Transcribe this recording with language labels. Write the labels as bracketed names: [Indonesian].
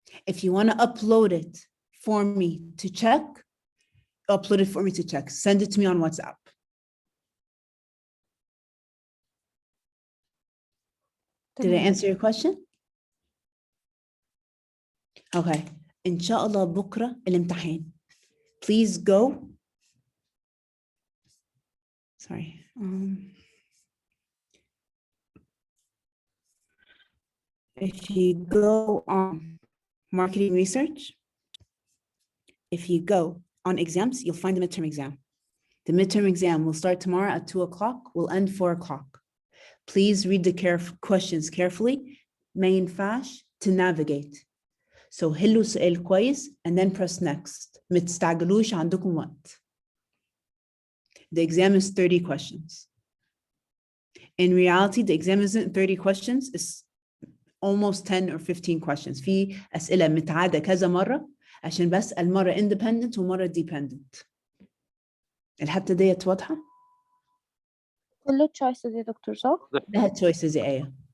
[English] If you want to upload it for me to check, upload it for me to check. Send it to me on WhatsApp. Did I answer your question? Okay. [Arabic] إن شاء الله بكرة الامتحان. [English] Please go. Sorry. If you go on marketing research, if you go on exams, you'll find the midterm exam. The midterm exam will start tomorrow at 2 o'clock, will end 4 o'clock. Please read the questions carefully. [Arabic] ما ينفعش [English] to navigate. So [Arabic] حلوا سؤال كويس [English] and then press next. [Arabic] ما تستعجلوش عندكم وقت. [English] The exam is 30 questions. In reality, the exam isn't 30 questions, it's almost 10 or 15 questions. [Arabic] في أسئلة متعادة كذا مرة عشان بسأل مرة independent ومرة dependent. الحتة ديت واضحة؟ كله choices يا دكتور صح؟ لها choices يا آية.